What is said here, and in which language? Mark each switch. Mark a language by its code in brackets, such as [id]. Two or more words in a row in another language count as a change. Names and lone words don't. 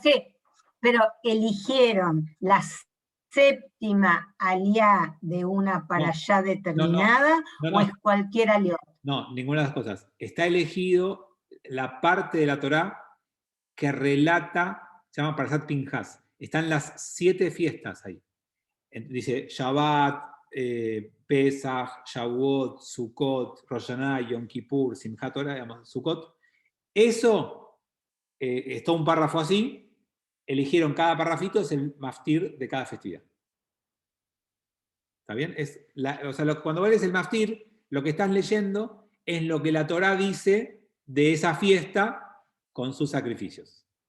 [es] ya sé, pero eligieron la séptima aliá de una parashá determinada, o es cualquier aliá. No, ninguna de las cosas. Está elegido la parte de la Torá que relata, se llama Parashat Pinhas. Están las 7 fiestas ahí. Dice Shabbat, Pesach, Shavuot, Sukkot, Rosh Hashanah, Yom Kippur, Simchat Torah, digamos, Sukkot. Eso es todo un párrafo así. Eligieron cada parrafito, es el maftir de cada festividad. ¿Está bien? Cuando lees el maftir, lo que estás leyendo es lo que la Torá dice de esa fiesta con sus sacrificios.